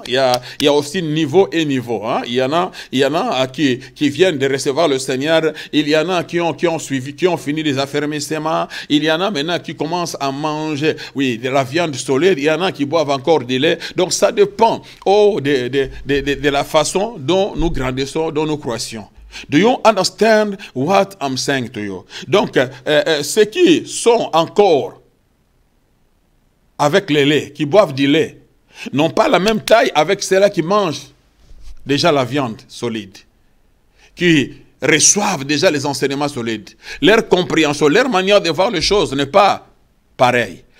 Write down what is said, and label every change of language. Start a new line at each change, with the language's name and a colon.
French: Il y a aussi niveau et niveau. Hein? Il y en a qui viennent de recevoir le Seigneur. Il y en a qui ont fini les affermissements. Il y en a maintenant qui commencent à manger, oui, de la viande solide. Il y en a qui boivent encore du lait. Donc ça dépend de la façon dont nous grandissons, dont nous croissions.
English: Do you understand what I'm saying to you?
French: Donc, ceux qui sont encore avec le lait, qui boivent du lait, n'ont pas la même taille avec ceux-là qui mangent déjà la viande solide, qui reçoivent déjà les enseignements solides. Leur compréhension, leur manière de voir les choses n'est pas pareille.